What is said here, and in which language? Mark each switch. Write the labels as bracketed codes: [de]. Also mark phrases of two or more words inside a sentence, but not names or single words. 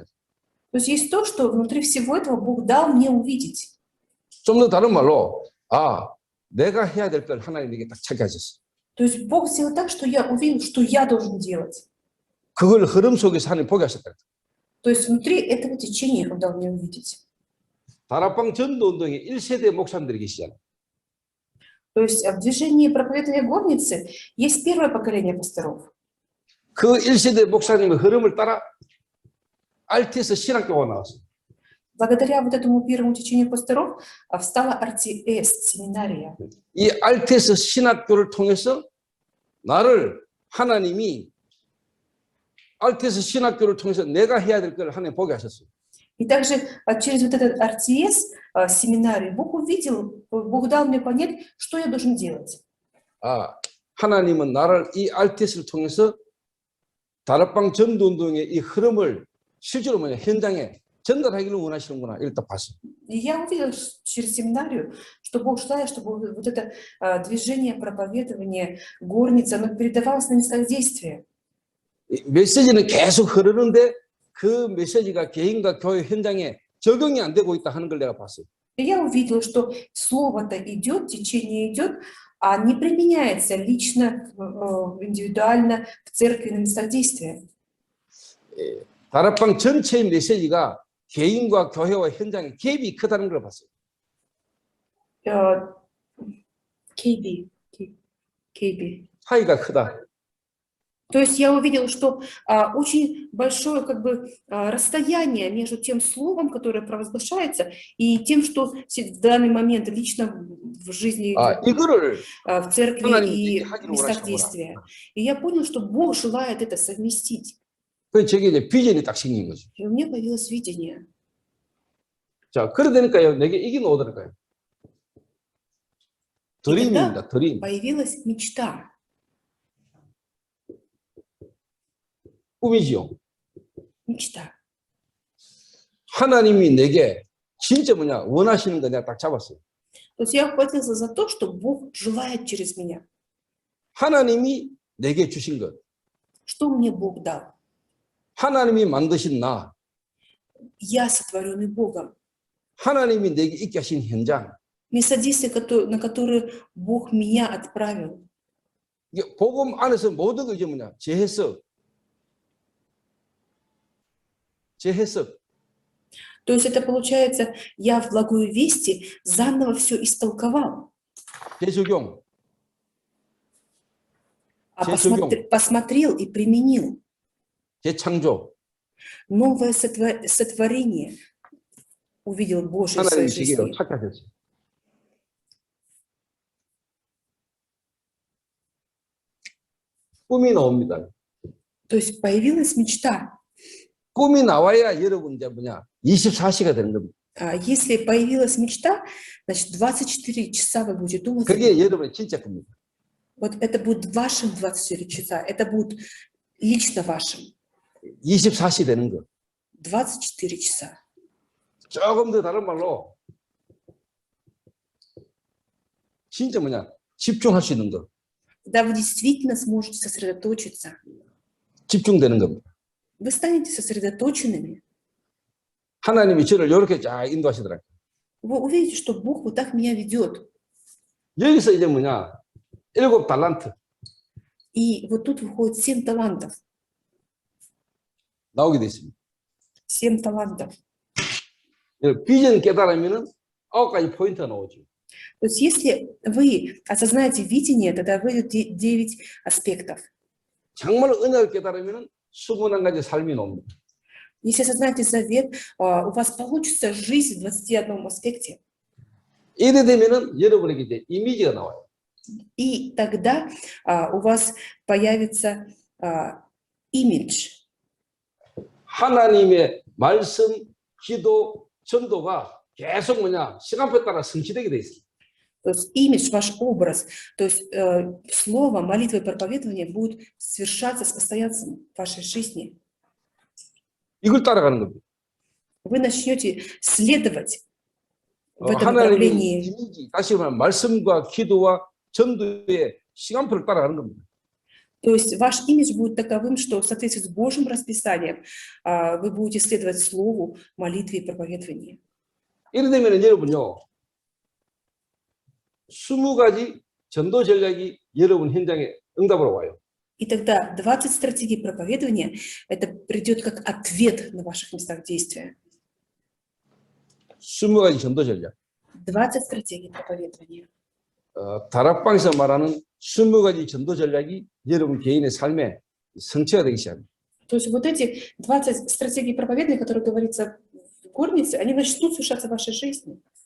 [ru] То есть есть то, что внутри всего этого Бог дал мне увидеть. [ko] 좀 더 다른 말로 내가 해야 될 걸 하나님 내게 딱 찾게 하셨어. [ru] То есть Бог сделал так, что я увидел, что я должен делать. [ko] 그걸 흐름 속에서 하나님 보게 하셨다. [ru] То есть внутри этого течения Он дал мне увидеть. [ko] 다락방 전도운동의 1세대 목사님들이 계시잖아요. [ru] То есть в движении проповедования горницы есть первое поколение пасторов. [ko] 그 1세대 목사님의 흐름을 따라 RTS 신학교가 나왔어요. [ru] Благодаря вот этому первому течению пасторов встала RTS, семинария. [ko] 이 RTS 신학교를 통해서 나를 하나님이 RTS 신학교를 통해서 내가 해야 될 걸 하나님 보게 하셨어요. [ru] И также через вот этот RTS, семинарий, Бог увидел, Бог дал мне понять, что я должен делать. [ko] 아, 하나님은 나를 이 RTS를 통해서 다락방 전도운동의 이 흐름을 실제로 현장에 전달하기를 원하시는구나. 이걸 딱 봤어. [ru] И я увидела через семинарию, что Бог желает, чтобы вот это движение, проповедование, горница, оно передавалось на местах действия. [ko] 이 메시지는 계속 흐르는데 그 메시지가 개인과 교회 현장에 적용이 안 되고 있다 하는 걸 내가 봤어요. [ru] И я увидела, что слово-то идет, течение идет, а не применяется лично, индивидуально в церкви на местах действия. [ko] 다락방 전체의 메시지가 개인과 교회와 현장에 갭이 크다는 걸 봤어요. KB. KB. 차이가 크다. [ru] То есть я увидела, что очень большое как бы расстояние между тем словом, которое провозглашается, и тем, что в данный момент лично в жизни, [ko] 이거를 [ru] в церкви [ko] 하나님이 [ru] и [ko] 하기를 [ru] в местах [ko] 원하시는구나. [ru] действия. И я поняла, что Бог желает это совместить. [ko] 그 저게 이제 비전이 딱 생긴 거죠. [ru] И у меня появилось видение. [ko] 자, 그래 되니까요. 내게 이게 나오더라고요. 드림입니다. 드림. [ru] Появилась мечта. [ko] 꿈이지요. [ru] Мечта. [ko] 하나님이 내게 진짜 원하시는 거 내가 딱 잡았어요. [ru] То есть я ухватился за то, что Бог желает через меня. [ko] 하나님이 내게 주신 것. [ru] Что мне Бог дал? [ko] 하나님이 만드신 나. [ru] Я сотворенный Богом. [ko] 하나님이 내게 있게 하신 현장. [ru] Место действия, на которое Бог меня отправил. [ko] 이게 복음 안에서 모든 거 이제 재해석. 재해석. [ru] То есть это получается, я в благой вести заново все истолковал. [ko] 재적용. [ru] Посмотрел и применил. [ko] 재창조. [ru] Новое сотворение увидел Божие в своей [ko] 하나님이 [ru] жизни. [ko] 지게로 착각했어요. 꿈이 나옵니다. [ru] То есть появилась мечта. [ko] 꿈이 나와야 여러분 이제 24시가 되는 겁니다. [ru] Если появилась мечта, значит 24 часа вы будете думать. [ko] 그게 여러분의 진짜 꿈입니다. [ru] Вот это будет вашим 24 часа, это будет лично вашим. [ko] 24시 되는 거. [ru] 24 часа. [ko] 조금 더 다른 말로 진짜 집중할 수 있는 거. [ru] Когда вы действительно сможете сосредоточиться, [ko] 집중되는 겁니다. [ru] вы станете сосредоточенными. [ko] 하나님이 저를 이렇게 쫙 인도하시더라고요. [ru] Вы увидите, что Бог вот так меня ведет. [ko] 여기서 이제 7 달란트 [ru] И вот тут выходит 7 талантов. [ko] 나오게 돼 있습니다. [ru] 7 талантов. [ko] 비전 깨달으면은 9가지 포인트가 나오죠. [ru] То есть если вы осознаете видение, тогда выйдет 9 аспектов. [ko] 정말 은혜를 깨달으면은 21가지 삶이 나옵니다. [ru] Если осознаете завет, у вас получится жизнь в 21 аспекте. [ko] 이래 되면은 여러분에게 이제 이미지가 나와요. [ru] И тогда у вас появится имидж. [ko] 하나님의 말씀, 기도, 전도가 계속 시간표에 따라 성취되게 돼 있어요. [ru] То есть имидж, ваш образ, то есть слово, молитва и проповедование будут совершаться постоянно в вашей жизни. [ko] 이걸 따라가는 겁니다. [ru] Вы начнете следовать в этом [ko] 하나님의 [ru] направлении. [ko] 이미지, 다시 말하면 말씀과 기도와 전도의 시간표를 따라가는 겁니다. [ru] То есть ваш имидж будет таковым, что в соответствии с Божьим расписанием вы будете следовать слову, молитве и проповедованию. [ko] 이래 되면 여러분요, 20가지 전도 전략이 여러분 현장에 응답으로 와요. [ru] И тогда 20 стратегий проповедования это придет как ответ на ваших местах действия. [ko] 20가지 전도 전략. [ru] 20 стратегий проповедования. [ko] 다락방에서 말하는 20가지 전도 전략이 여러분 개인의 삶에 성취가 되기 시작합니다. [ru] То есть вот эти 20 стратегий проповедования, которые говорится в горнице, они начнут совершаться в вашей жизни.